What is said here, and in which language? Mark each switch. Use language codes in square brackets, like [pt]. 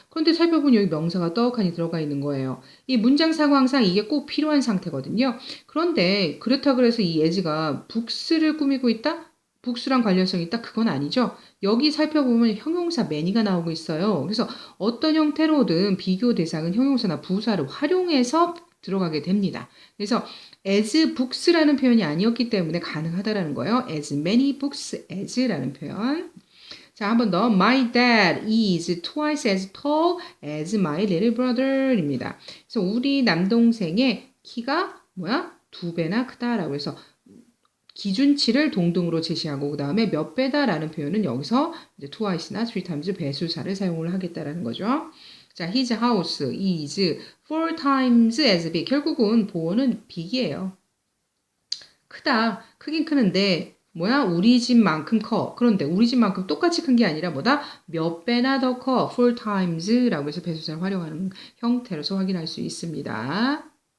[ko] 그런데 살펴보니 여기 명사가 떡하니 들어가 있는 거예요. 이 문장 상황상 이게 꼭 필요한 상태거든요. 그런데 그렇다고 해서 이 as가 books를 꾸미고 있다? 복수랑 관련성이 있다? 그건 아니죠. 여기 살펴보면 형용사 many가 나오고 있어요. 그래서 어떤 형태로든 비교 대상은 형용사나 부사를 활용해서 들어가게 됩니다. 그래서 as books라는 표현이 아니었기 때문에 가능하다라는 거예요. as many books as라는 표현. 자, 한 번 더. [en] My dad is twice as tall as my little brother입니다. [ko] 그래서 우리 남동생의 키가 뭐야? 2배나 크다라고 해서 기준치를 동등으로 제시하고 그 다음에 몇 배다라는 표현은 여기서 이제 twice나 three times 배수사를 사용을 하겠다라는 거죠. [en] 자, his house is 4 times as big. [ko] 결국은 보어는 big이에요. 크다. 크긴 크는데 뭐야? 우리 집만큼 커. 그런데 우리 집만큼 똑같이 큰 게 아니라 뭐다? 몇 배나 더 커. 4 times라고 해서 배수사를 활용하는 형태로서 확인할 수 있습니다.